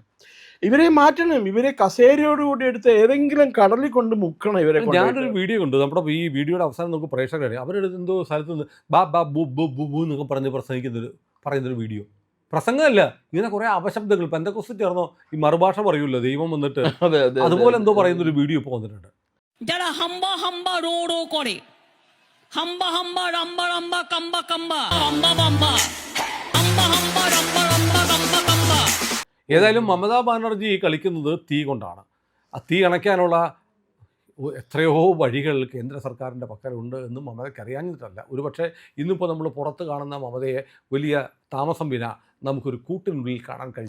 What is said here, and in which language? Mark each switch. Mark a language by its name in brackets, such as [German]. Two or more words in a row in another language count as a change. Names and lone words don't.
[Malayalam] ഇവരെ മാറ്റണം, ഇവരെ കസേരയോടുകൂടി എടുത്ത് ഏതെങ്കിലും കടലിൽ കൊണ്ട് മുക്കണം ഇവരെ. ഞാനൊരു വീഡിയോ കണ്ടു, നമ്മുടെ ഈ വീഡിയോയുടെ അവസാനം നമുക്ക് പ്രേക്ഷകരെ അവരുടെ എന്തോ സ്ഥലത്ത് നിന്ന് ബാ ബു ബു ബു ബു എന്നൊക്കെ പറഞ്ഞ് പറയുന്നൊരു വീഡിയോ. പ്രസംഗമല്ല, ഇങ്ങനെ കുറേ അപശബ്ദങ്ങൾ പെന്തക്കോസ്ത് ചേർന്നോ ഈ മറുഭാഷ പറയൂല്ലോ ദൈവം വന്നിട്ട്, അതുപോലെ എന്തോ പറയുന്നൊരു വീഡിയോ ഇപ്പോൾ വന്നിട്ടുണ്ട്. যারা হাম্বা হাম্বা রো রো করে, হাম্বা হাম্বা রাম্বা রাম্বা কাম্বা কাম্বা হাম্বা বাম্বা হাম্বা হাম্বা রাম্বা রাম্বা কাম্বা কাম্বা. ഏതായാലും മമതാ ബാനർജി കളിക്കുന്നത് തീ കൊണ്ടാണ്. ആ തീ അണയ്ക്കാനുള്ള എത്രയോ വഴികൾ കേന്ദ്ര സർക്കാരിൻ്റെ പക്കലുണ്ട് എന്നും മമതയ്ക്ക് അറിയാഞ്ഞിട്ടല്ല. ഒരുപക്ഷെ ഇന്നിപ്പോൾ നമ്മൾ പുറത്ത് കാണുന്ന മമതയെ വലിയ താമസം വിന നമുക്കൊരു കൂട്ടിനുള്ളിൽ കാണാൻ കഴിയും.